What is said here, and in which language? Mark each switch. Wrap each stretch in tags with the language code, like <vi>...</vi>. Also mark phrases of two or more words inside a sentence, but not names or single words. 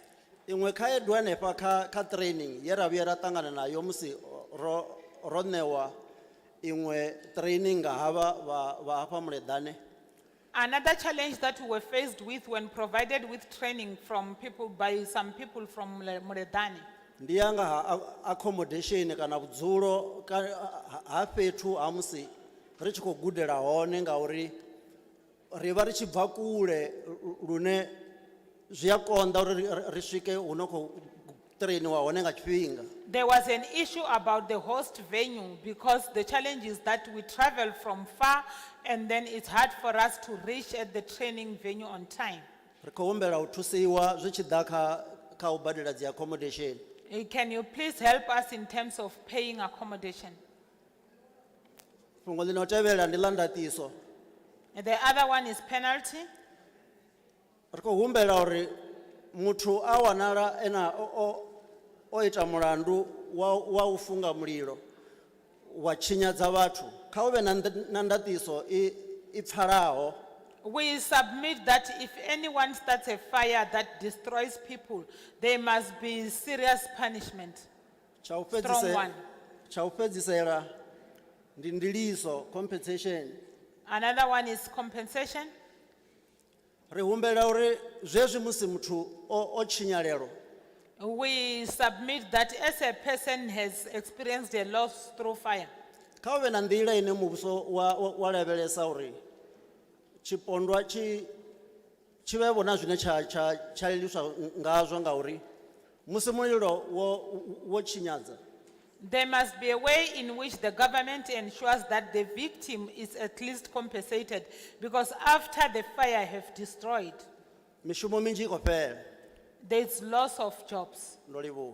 <ve>Iṅwe khaedu hanefha kha training ye ra vhuya ra ṱangana nayo musi ro ṋewa iṅwe training nga havha vha hafha Muleḓane.</ve> <en>Another challenge that we were faced with when provided with training from people, by some people from Muredani,</en> <ve>ndi yanga ha accommodation kana vhudzulo ha fhethu ha musi ri tshi khou gudela hone ngauri ri vha ri tshi bva kule lune zwi a konḓa uri ri swike hu no khou trainiwa hone nga tshifhinga.</ve> <en>there was an issue about the host venue because the challenge is that we travel from far and then it's hard for us to reach at the training venue on time.</en> <ve>Ri khou humbela u thusiwa zwi tshi ḓa kha u badela dzi accommodation.</ve> <en>Can you please help us in terms of paying accommodation?</en> <ve>Fhungo ḽino tevhela ndi ḽa ndatiso.</ve> <en>The other one is penalty.</en> <ve>Ri khou humbela uri muthu a wanala ena o ita mulandu wa u funga mulilo wa tshinyadza vhathu kha hu vhe na ndatiso I pfalaho.</ve> <en>We submit that if anyone starts a fire that destroys people, there must be serious punishment. Strong one.</en> <ve>Tsha u fhedzisela ndi ndiliso, compensation.</ve> <en>Another one is compensation.</en> <ve>Ri humbela uri zwezwi musi muthu o tshinyalelwa</ve> <en>We submit that as a person has experienced a loss through fire,</en> <ve>kha hu vhe na nḓila ine muvhuso wa lavhelesa uri tshipondwa tshi vhe vhona zwine tsha liliswa ngazwo ngauri musi mulilo wo tshinyadza.</ve> <en>there must be a way in which the government ensures that the victim is at least compensated because after the fire have destroyed,</en> <ve>mishumo minzhi I khou fhela.</ve> <en>there's loss of jobs.</en> <ve>Ndo livhuwa.</ve>